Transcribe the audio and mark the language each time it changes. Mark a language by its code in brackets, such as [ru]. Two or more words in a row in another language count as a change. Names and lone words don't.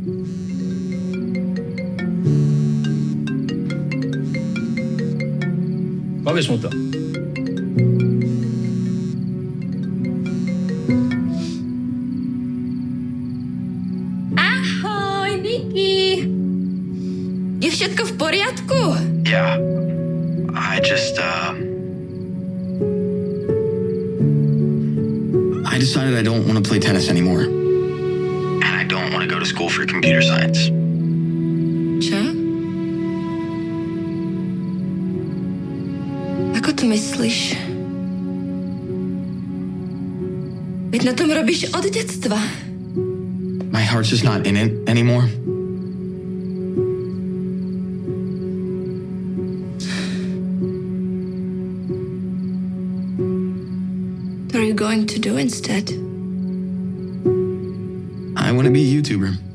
[pl] Powiedz mu to. [sk] Ahoj, Niky. Je všetko v poriadku? [en] Yeah. I decided I don't want to play tennis anymore. And I don't want to go to school for computer science. [sk] Čo? Ako to myslíš? Veď na tom robíš od detstva. [en] My heart's just not in it anymore. What are you going to do instead? I want to be a YouTuber.